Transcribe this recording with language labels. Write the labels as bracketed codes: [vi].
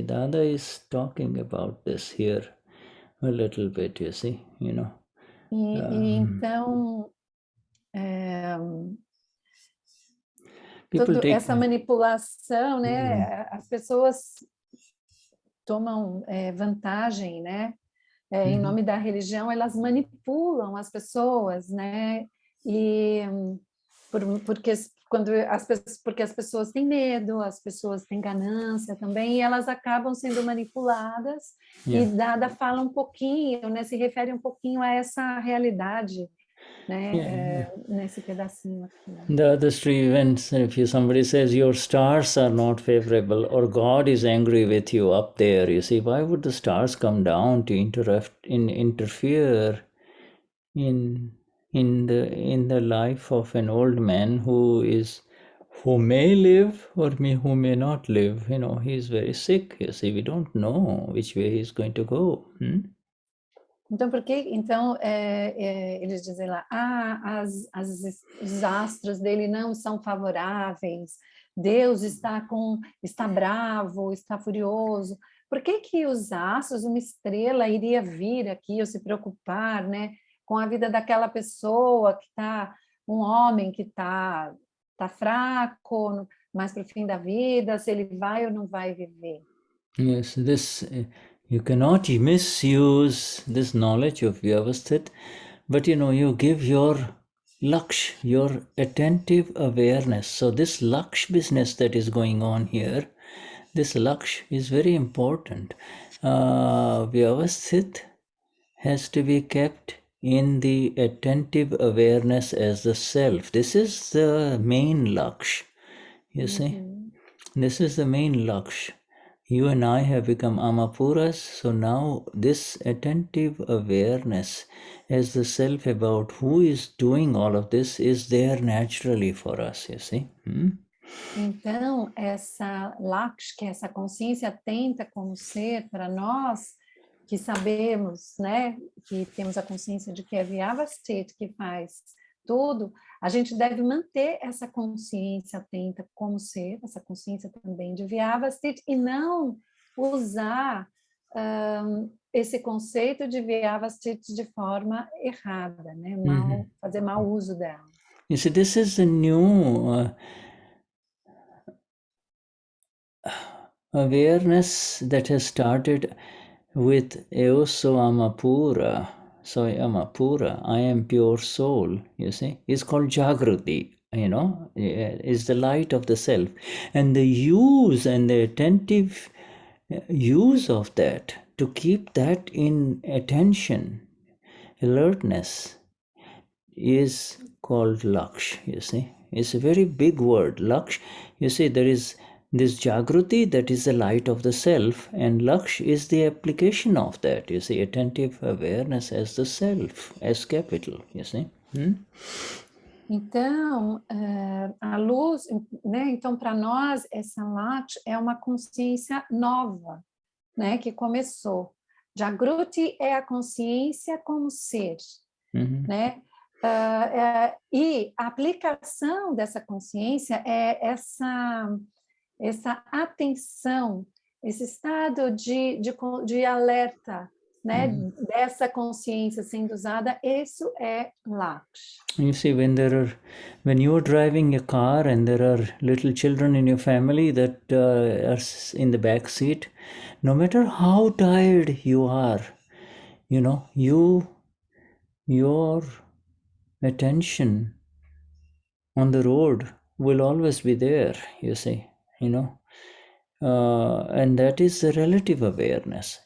[en] Dada is talking about this here a little bit, you see, [pt] Então, toda essa manipulação, né? As pessoas tomam vantagem, né? Em nome da religião, elas manipulam as pessoas, né? E porque as pessoas têm medo, as pessoas têm ganância também, e elas acabam sendo manipuladas. E Dada fala um pouquinho, né? Se refere um pouquinho a essa realidade né? Nesse pedacinho aqui. [en] Dadashri, when if somebody says your stars are not favorable or God is angry with you up there, you see, why would the stars come down to interfere in the life of an old man who may live or who may not live? You know, he's very sick. You see, we don't know which way he's going to go. [pt] Então, por que? Então, eles dizem lá, os astros dele não são favoráveis, Deus está bravo, está furioso. Por que que os astros, uma estrela, iria vir aqui ou se preocupar, né, com a vida daquela pessoa que está, um homem que está fraco, mais para o fim da vida, se ele vai ou não vai viver? [en] Yes, this you cannot misuse this knowledge of Vyavasthit, but you give your laksh, your attentive awareness. So this laksh business that is going on here, this laksh is very important. Vyavasthit has to be kept in the attentive awareness as the self. This is the main laksh, you see. This is the main laksh. You and I have become amapuras, so now this attentive awareness as the self about who is doing all of this is there naturally for us, you see. [pt] Então, essa laksh, que é essa consciência atenta como ser, para nós que sabemos, né, que temos a consciência de que é Vyavasthit que faz tudo, a gente deve manter essa consciência atenta como ser, essa consciência também de Vyavasthit, e não usar esse conceito de Vyavasthit de forma errada, né? Fazer mau uso dela. [en] You see, this is the new awareness that has started with Eoso Amapura. So Amapura, I am pure soul, you see, is called Jagruti, is the light of the self. And the use and the attentive use of that, to keep that in attention, alertness, is called Laksh, you see. It's a very big word, Laksh. You see, there is this Jagruti, that is the light of the self, and Laksh is the application of that, you see, attentive awareness as the self, as capital, you see. [pt] Então, a luz, né? Então, para nós, essa Laksh é uma consciência nova, né? Que começou. Jagruti é a consciência como ser, né? E a aplicação dessa consciência é essa atenção, esse estado de alerta, né, dessa consciência sendo usada, isso é Laksh. [en] You see, when you're driving a car and there are little children in your family that are in the back seat, no matter how tired you are, your attention on the road will always be there, you see, and that is the relative awareness.